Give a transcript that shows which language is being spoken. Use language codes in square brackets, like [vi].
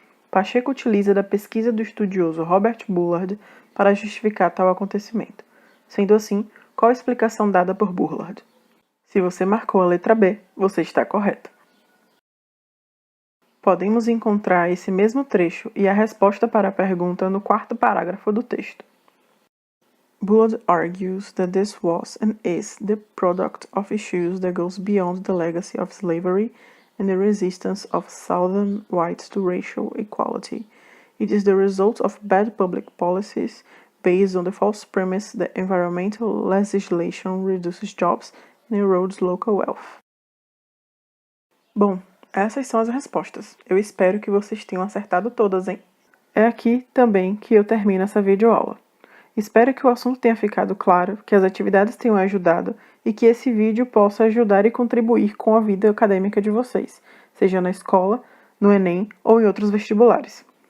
[pt] Pacheco utiliza da pesquisa do estudioso Robert Bullard para justificar tal acontecimento. Sendo assim, qual a explicação dada por Bullard? Se você marcou a letra B, você está correta. Podemos encontrar esse mesmo trecho e a resposta para a pergunta no quarto parágrafo do texto. [en] Bullard argues that this was and is the product of issues that goes beyond the legacy of slavery and the resistance of Southern whites to racial equality. It is the result of bad public policies based on the false premise that environmental legislation reduces jobs and erodes local wealth. [pt] Bom, essas são as respostas. Eu espero que vocês tenham acertado todas, hein? É aqui também que eu termino essa videoaula. Espero que o assunto tenha ficado claro, que as atividades tenham ajudado e que esse vídeo possa ajudar e contribuir com a vida acadêmica de vocês, seja na escola, no Enem ou em outros vestibulares.